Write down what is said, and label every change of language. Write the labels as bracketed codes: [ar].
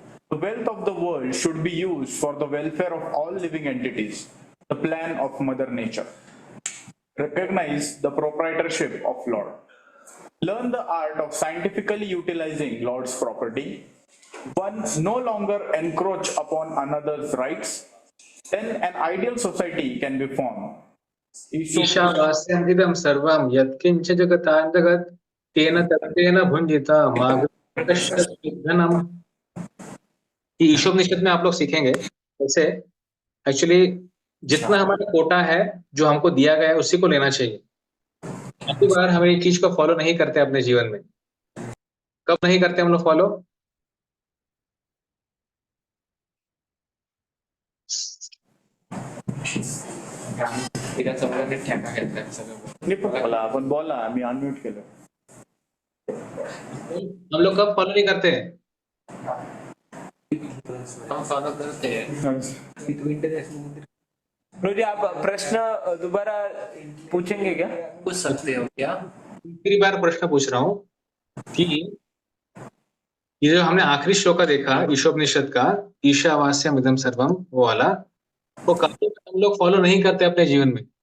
[en] The wealth of the world should be used for the welfare of all living entities, the plan of Mother Nature. Recognize the proprietorship of Lord. Learn the art of scientifically utilizing Lord's property. One no longer encroach upon another's rights. Then an ideal society can be formed. [sa] ईशावास्यम् इदं सर्वं यत्किञ्च जगतान्तर्गत तेन तत्तेन भुञ्जिता मागधनम्। [hi] ये ईशोपनिषद में आप लोग सीखेंगे कैसे actually जितना हमारा कोटा है जो हमको दिया गया है उसी को लेना चाहिए। काफी बार हम ये चीज को फॉलो नहीं करते अपने जीवन में। कब नहीं करते हम लोग फॉलो? [mr] ठेका घेतलाय सगळं. बोला आपण बोला मी अनम्यूट केलं. [hi] हम लोग कब फॉलो नहीं करते हैं? हम फॉलो करते हैं. गुरुजी आप प्रश्न दोबारा पूछेंगे क्या? पूछ सकते हो क्या? तीसरी बार प्रश्न पूछ रहा हूँ कि ये जो हमने आखिरी श्लोक देखा ईशोपनिषद का [sa] ईशावास्यम इदं सर्वम [hi] वो वाला, वो काफी हम लोग फॉलो नहीं करते अपने जीवन में।